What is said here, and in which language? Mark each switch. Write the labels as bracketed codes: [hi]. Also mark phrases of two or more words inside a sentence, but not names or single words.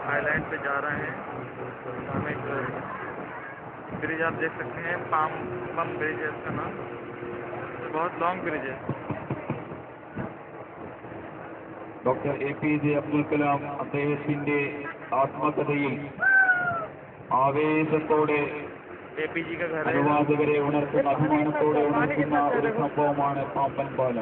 [hi] आइलैंड पे जा रहे हैं। हम एक ब्रिज आप देख सकते हैं, बम ब्रिज है इसका नाम। तो बहुत [en] long bridge [hi] है। [ml] ഡോക്ടർ APJ അബ്ദുൽ കലാം അദ്ദേഹത്തിന്റെ ആത്മകഥയിൽ ആവേശത്തോടെ അനുവാദകരെ ഉണർത്തുന്ന അഭിമാനത്തോടെ ഉണർത്തുന്ന ഒരു സംഭവമാണ് പാമ്പൻ പാലം.